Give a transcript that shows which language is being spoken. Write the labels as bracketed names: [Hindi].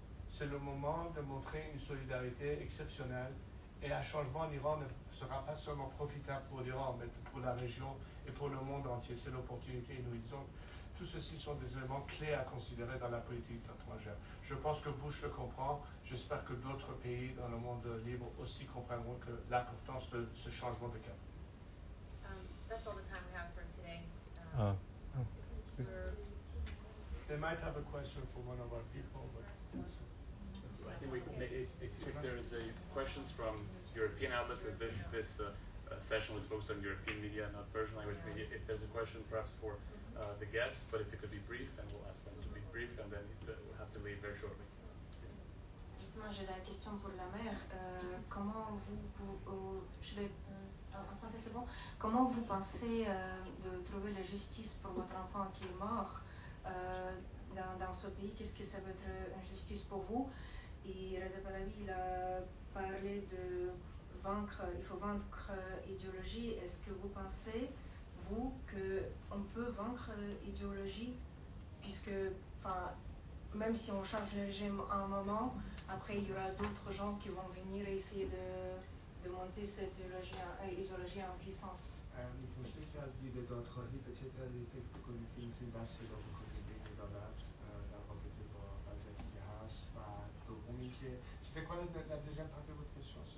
[French] C'est le moment de montrer une solidarité exceptionnelle et un changement en Iran ne sera pas seulement profitable pour l'Iran, mais pour la région et pour le monde entier. C'est l'opportunité inouïe. Tout ceci sont des éléments clés à considérer dans la politique étrangère. Je pense que Bush le comprend. J'espère que d'autres pays dans le monde libre aussi comprendront que l'importance de ce changement de cap. [English] That's all the time we have for today. They might have a question for one of our people, but I think if there's questions from European outlets, as this session was focused on European media, not Persian language media, if there's a question perhaps for the guests, but if it could be brief, and we'll ask them to be brief, and then we'll have to leave very shortly. [French] Justement, j'ai la question pour la mère. Comment je vais en français, c'est bon. Comment vous pensez de trouver la justice pour votre enfant qui est mort dans ce pays? Qu'est-ce que ça veut être une justice pour vous? Et Reza Pahlavi, il a parlé de vaincre, il faut vaincre l'idéologie. Est-ce que vous pensez, vous, qu'on peut vaincre l'idéologie, puisque, même si on change le régime à un moment, après il y aura d'autres gens qui vont venir essayer de monter cette idéologie en puissance. [Persian] میتونسته که از دید دادخواهی به چه دلیلی فکر بکنید که میتونید دست پیدا بکنید به این عدالت در رابطه با وضعیتی که هست و دوم اینکه [French] c'était quoi la deuxième partie de votre question?